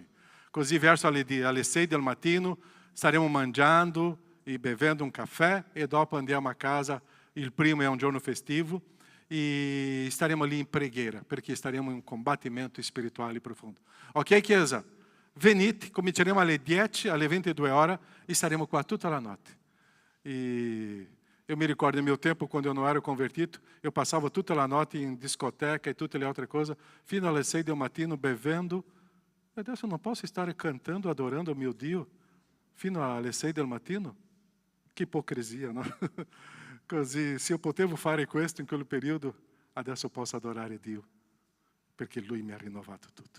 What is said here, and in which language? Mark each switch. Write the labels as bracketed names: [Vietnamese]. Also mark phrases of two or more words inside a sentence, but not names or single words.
[Italian] Così verso alle 6 del mattino staremo mangiando e bevendo un caffè e dopo andiamo a casa. Il primo è un giorno festivo e staremo lì in preghiera perché staremo in un combattimento spirituale profondo. Ok, Chiesa? Venite, cominceremo alle 10, alle 22 ore e staremo qua tutta la notte. [Portuguese] E eu me ricordo, no meu tempo, quando eu não era convertido, eu passava [Italian] tutta la notte [Portuguese] em discoteca [Italian] e tutte le altre [Portuguese] coisas, [Italian] fino alle 6 del mattino bevendo. E adesso non posso stare cantando, adorando o mio Dio, fino alle 6 del mattino? Che ipocrisia, no? Così, se eu potevo fare questo in quel periodo, adesso posso adorare Dio, perché Lui mi ha rinnovato tutto.